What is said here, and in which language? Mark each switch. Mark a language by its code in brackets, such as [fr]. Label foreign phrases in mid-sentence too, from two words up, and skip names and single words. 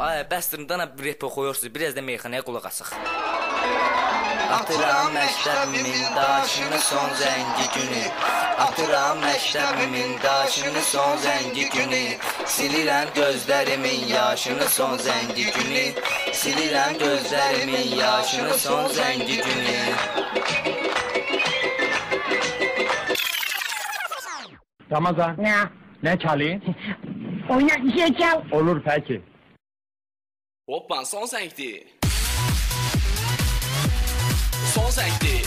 [az] bəsdir, dana rep oxuyursuz, biraz da meyxanaya qulaq asıq. Atıram məktəbimin daşını son zəngi günü. Atıram məktəbimin daşını son zəngi günü. Silirəm gözlərimin yaşını son zəngi günü. Silirəm gözlərimin yaşını son zəngi günü. Ramazan. [tr] Ne? Ne çalayım? Oyna bir şey çal. Olur peki. [az] Hoppa son zəngdir. Son zəngdir.